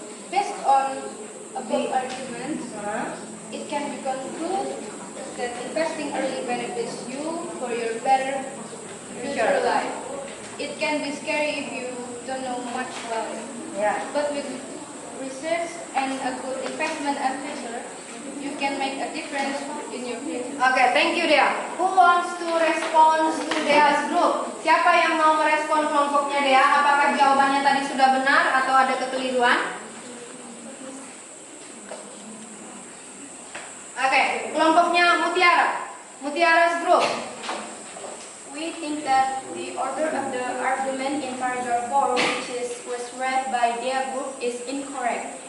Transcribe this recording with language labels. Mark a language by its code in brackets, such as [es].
[en] based on above arguments, it can be concluded that investing early benefits you for your better future life. It can be scary if you don't know much about it. Yeah. But with research and a good investment advisor, you can make a difference in your future. Okay, thank you, Dea. Who wants to respond to Dea's group? [id] Siapa yang mau merespon kelompoknya Dea? Apakah jawabannya tadi sudah benar atau ada kekeliruan? Oke, kelompoknya Mutiara. [en] Mutiara's group. We think that the order of the argument in paragraph 4, which was read by their group, is incorrect.